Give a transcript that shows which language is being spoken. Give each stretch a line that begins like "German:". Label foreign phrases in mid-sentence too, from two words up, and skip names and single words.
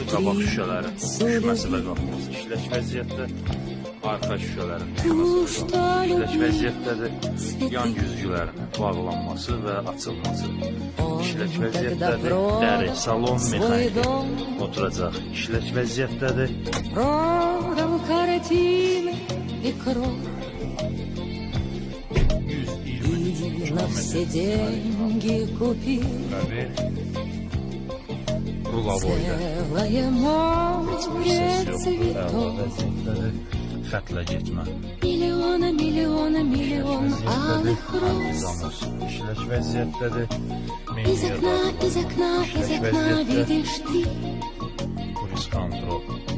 Azerbaijani: Qabaq şüşələrin düşməsi və qalxması işlək vəziyyətdə. Arxa şüşələrin düşməsi və qalxması işlək vəziyyətdədir. Yan güzgülərin bağlanması və açılması işlək vəziyyətdədir. Dəri, salon, mexaniki oturacaq işlək vəziyyətdədir.
Russian: На все деньги купил целое море цветов.
Azerbaijani: Xətlə getmə.
Russian: Миллион алых роз.
Azerbaijani: İşlək vəziyyətdədir.
Russian: Из окна видишь ты.
Azerbaijani: Polis kontrol